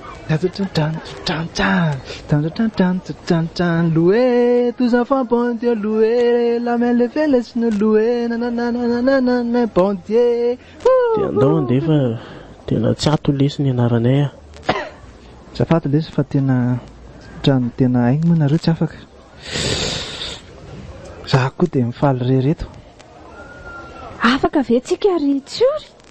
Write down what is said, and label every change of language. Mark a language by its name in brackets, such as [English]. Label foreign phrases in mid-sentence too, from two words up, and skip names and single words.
[French] Loué, tous enfants, bon Dieu, loué, la main levée, laisse-nous louer, nananana, bon Dieu. [Malagasy] Dia andao andeha fa tena tsy ato lesy ny anaranay a. Zafady lesy fa tena trano tena aigny moa nareo tsy afaka. Za koa dia mifaly rereto. Afaka ve tsika ry tsory?